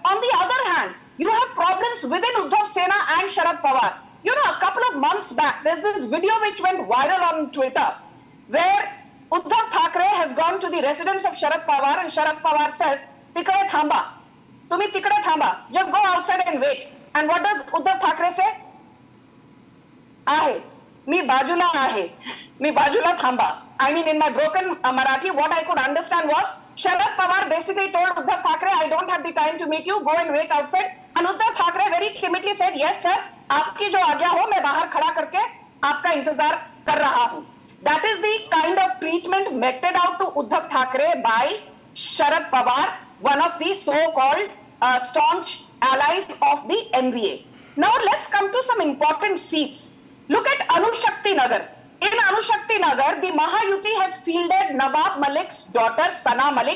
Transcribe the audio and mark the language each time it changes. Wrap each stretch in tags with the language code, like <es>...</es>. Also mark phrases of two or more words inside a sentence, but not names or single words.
<en>On the other hand, you have problems within Uddhav Sena and Sharad Pawar. You know, a couple of months back, there's this video which went viral on Twitter where Uddhav Thackeray has gone to the residence of Sharad Pawar and Sharad Pawar says,</en> <mr>तिकडे थांबा. तुम्ही तिकडे थांबा.</mr> <en>Just go outside and wait. And what does Uddhav Thackeray say?</en> <mr>आहे. मी बाजूला आहे. मी बाजूला थांबा.</mr> <en>I mean, in my broken Marathi, what I could understand was, Sharad Pawar basically told Uddhav Thackeray, I don't have the time to meet you, go and wait outside. And Uddhav Thackeray very timidly said, yes sir,</en> <hi>आपकी जो आज्ञा हो मैं बाहर खड़ा करके आपका इंतजार कर रहा हूं.</hi> <en>That is the kind of treatment meted out to Uddhav Thackeray by Sharad Pawar, one of the so-called staunch allies of the NVA. Now let's come to some important seats. Look at Anushakti Nagar. In Anushakti Nagar, the Mahayuti has fielded Nawab Malik's daughter, Sana Malik.</en>